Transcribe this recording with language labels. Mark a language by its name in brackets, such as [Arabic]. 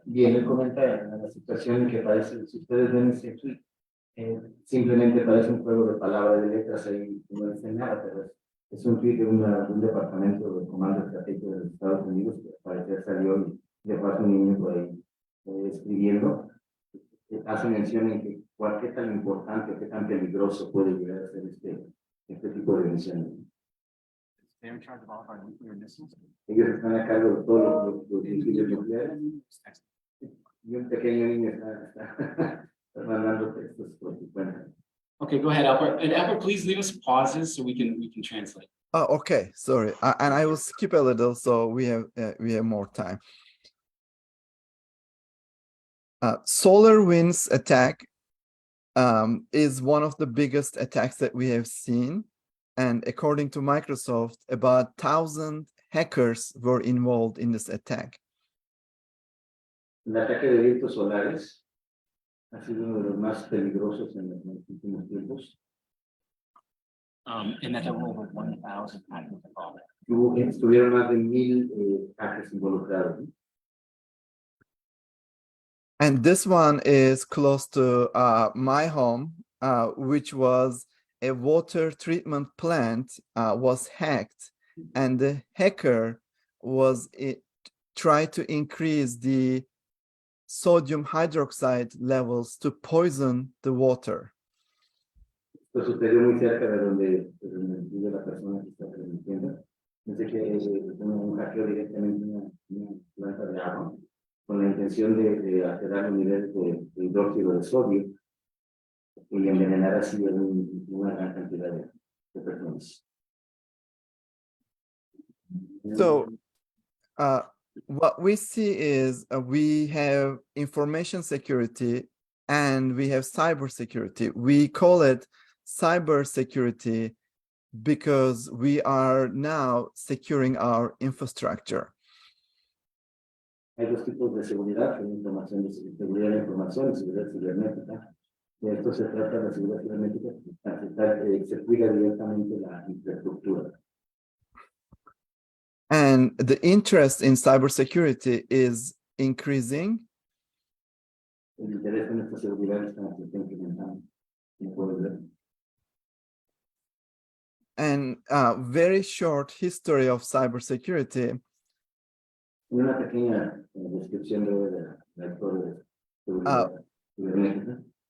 [Spanish] Bien, él comenta la situación en que parece, si ustedes ven ese tweet, simplemente parece un juego de palabras, de letras ahí, no dice nada, pero es un tweet de un departamento de comando estratégico de los Estados Unidos que al parecer salió y le pasa un niño por ahí escribiendo. Hace mención en que qué tan importante, qué tan peligroso puede llegar a ser este tipo de misiones. [English] They're in charge of all of our nuclear missiles. [Spanish] Ellos están a cargo de todos los misiles nucleares. Y un pequeño niño está mandando textos por su cuenta. [English] Okay, go ahead, Albert. And Albert, please leave us pauses so we can translate. Oh, okay. Sorry, and I will skip a little so we have more time. SolarWinds attack is one of the biggest attacks that we have seen. And according to Microsoft, about 1,000 hackers were involved in this attack. [Spanish] El ataque de vientos solares ha sido uno de los más peligrosos en los últimos tiempos. [English] And that there were over 1,000 hackers involved. [Spanish] Estuvieron más de 1,000 hackers involucrados. [English] And this one is close to my home, which was a water treatment plant was hacked, and the hacker tried to increase the sodium hydroxide levels to poison the water. [Spanish] Esto sucedió muy cerca de donde vive la persona que está transmitiendo. Dice que un hackeo directamente una planta de agua con la intención de alterar el nivel de hidróxido de sodio y envenenar así una gran cantidad de personas. [English] So what we see is we have information security and we have cybersecurity. We call it cybersecurity because we are now securing our infrastructure. [Spanish] Hay dos tipos de seguridad, información de seguridad de la información y seguridad cibernética. De esto se trata de la seguridad cibernética, se cuida directamente la infraestructura. [English] And the interest in cybersecurity is increasing. [Spanish] El interés en esta seguridad está incrementando. ¿Me puedes ver? [English] And very short history of cybersecurity. [Spanish] Una pequeña descripción de la historia de seguridad cibernética.